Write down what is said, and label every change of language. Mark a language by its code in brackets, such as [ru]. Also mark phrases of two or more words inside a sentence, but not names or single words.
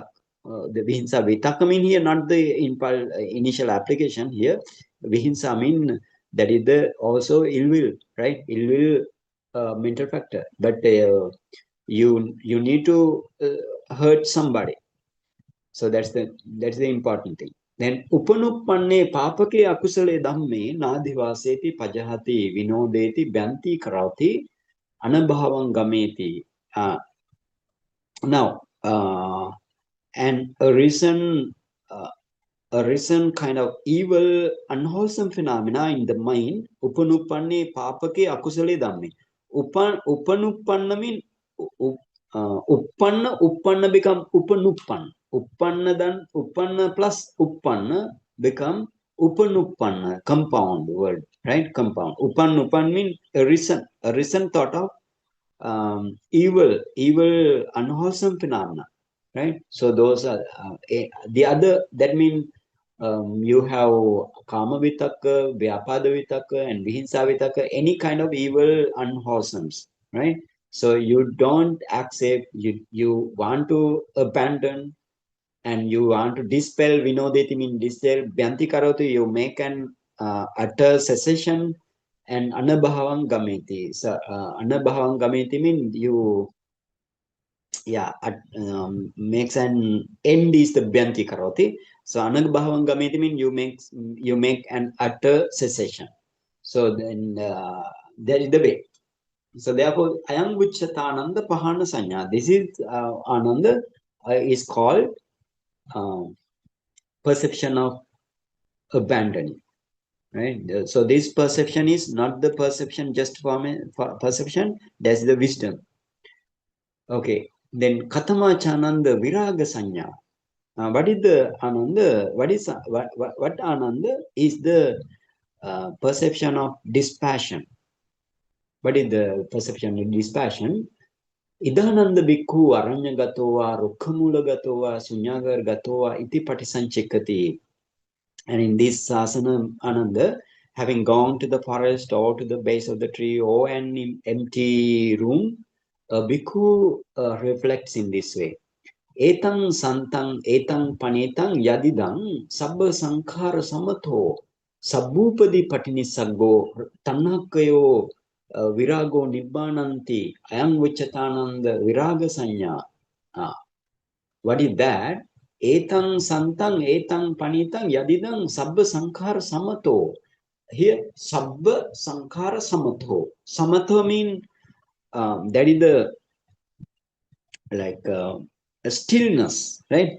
[en] The [pi] vihinsa vitaka [en] mean here not the initial application here. Vihinsa mean that is the also ill will, right? Ill will mental factor, but you need to hurt somebody. So that's the important thing. [pi] Then upanupanne papake akusale dhamme nadhivaseti pajahati vinodeti byanti karati anabhavam gameti. [en] Now and uh, a recent kind of evil, unwholesome phenomena in the mind, [pi] upanupanne papake akusale dhamme. [en] Upanuppanna mean uppanna become upanuppanna. Uppanna plus uppanna become upanuppanna, compound word, right? Compound. Upanuppan mean a recent thought of evil, unwholesome phenomena, right? So those are the other. That means you have [pi] kama vitaka, vyapada vitaka, [en] and [pi] vihinsa vitaka. [en] Any kind of evil, unwholesomes, right? So you don't accept. You want to abandon, and you want to dispel. Vinodeti mean dispel. [pi] Bhyanti karoti. [en] You make an utter cessation. And [pi] anabhavam gameti. [en] So [pi] anabhavam gameti [en] mean you makes an end is the [pi] bhyanti karoti. [en] So [pi] anabhavam gameti [en] mean you make an utter cessation. So then that is the way. So therefore Aṅguttaranikāya [pi] pahana sanya. [en] This is Ananda is called perception of abandoning. Right. So this perception is not the perception just for perception. That's the wisdom. Okay. Then [pi] Kathamachananda Viraga Sanya. [en] What is the Ananda? What Ananda is the perception of dispassion? What is the perception of dispassion? [pi] Idananda bhikkhu aranya gatowa, rukhamula gatowa, sunyagar gatowa, iti patisanchikati. [en] And in this asana, Ananda, having gone to the forest or to the base of the tree or an empty room, a bhikkhu reflects in this way. [pi] Etang santang etang panetang yadidang sabba sankhara samatho sabbupadi patini saggo tanakayo virago nibbananti ayam vichatananda viraga sanya. [en] What is that? [pi] Etang santang etang panitang yadidang sabba sankhara samato. [en] Here [pi] sabba sankhara samatho. [en] Samatho mean that is the like a stillness, right?